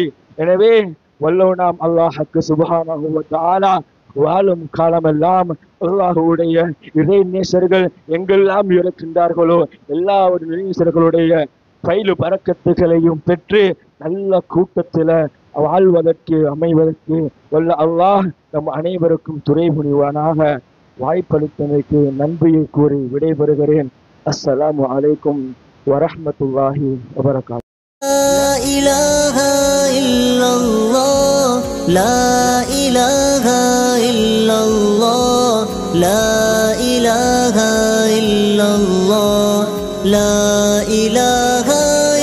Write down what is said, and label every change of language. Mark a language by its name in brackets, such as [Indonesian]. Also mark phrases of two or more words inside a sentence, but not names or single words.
[Tamil] எனவே வல்லோனாம் அல்லாஹ்வுக்கு [Arabic] سبحانه وتعالى [Tamil] வாழும் காலமெல்லாம் அல்லாஹ்வுடைய இறை நேசர்கள் எங்கெல்லாம் இருக்கின்றார்களோ எல்லா ஒரு நேசர்களுடைய பயிலு பரக்கத்துகளையும் பெற்று நல்ல கூட்டத்தில் வாழ்வதற்கு அமைவதற்கு வல்ல அல்லாஹ் நம் அனைவருக்கும் துணை புரிவானாக. வாய்ப்பளித்தமைக்கு நன்றியை கூறி விடைபெறுகிறேன். [Arabic] السلام عليكم ورحمة الله وبركاته. لا إله إلا الله لا إله إلا الله لا إله إلا الله لا إله